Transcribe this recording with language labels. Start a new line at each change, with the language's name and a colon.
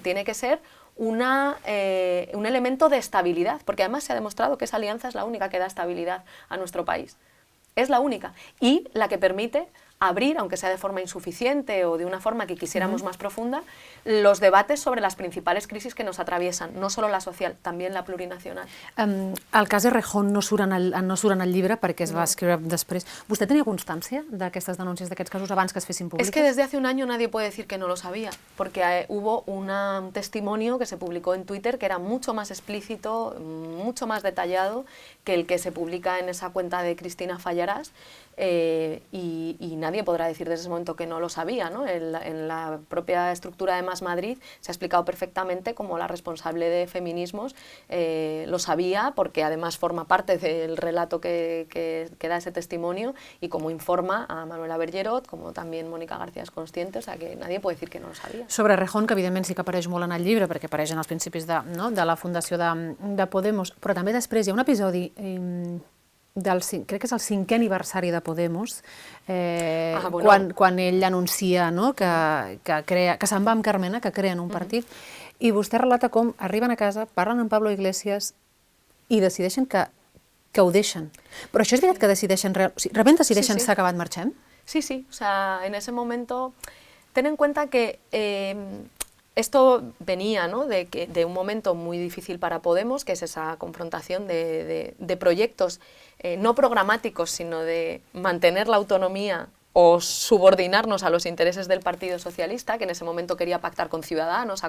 Spanish: Tiene que ser un elemento de estabilidad, porque además se ha demostrado que esa alianza es la única que da estabilidad a nuestro país. Es la única y la que permite abrir, aunque sea de forma insuficiente o de una forma que quisiéramos más profunda, los debates sobre las principals crisis que nos atraviesan, no solo la social, també la plurinacional.
Catalan: El cas Errejón no surt en el llibre perquè es va escriure després. ¿Vostè tenia constància d'aquestes denúncies, d'aquests casos, abans que es fessin públiques?
Spanish: Es que desde hace un año nadie puede decir que no lo sabía, porque hubo un testimonio que se publicó en Twitter que era mucho más explícito, mucho más detallado que el que se publica en esa cuenta de Cristina Fallarás, y nadie podrá decir desde ese momento que no lo sabía, ¿no? En la propia estructura de Más Madrid se ha explicado perfectamente cómo la responsable de feminismos lo sabía, porque además forma parte del relato que da ese testimonio y como informa a Manuela Bergerot, como también Mónica García es consciente, o sea que nadie puede decir que no lo sabia.
Catalan: Sobre Errejón, que evidentment sí que apareix molt en el llibre, perquè apareix en els principis de la fundació de Podemos, però també després hi ha un episodi crec que és el 5è aniversari de Podemos, bueno. quan ell anuncia, no, que se'n va amb Carmena, que creen un partit, i vostè relata com arriben a casa, parlen amb Pablo Iglesias i decideixen que ho deixen. Però això és veritat que decideixen, realment decideixen s'ha acabat, marxem?
Spanish: Sí, sí, o sea, en ese momento, ten en cuenta que esto venía, ¿no?, de un momento muy difícil para Podemos, que es esa confrontación de proyectos no programáticos, sino de mantener la autonomía o subordinarnos a los intereses del Partido Socialista, que en ese momento quería pactar con Ciudadanos.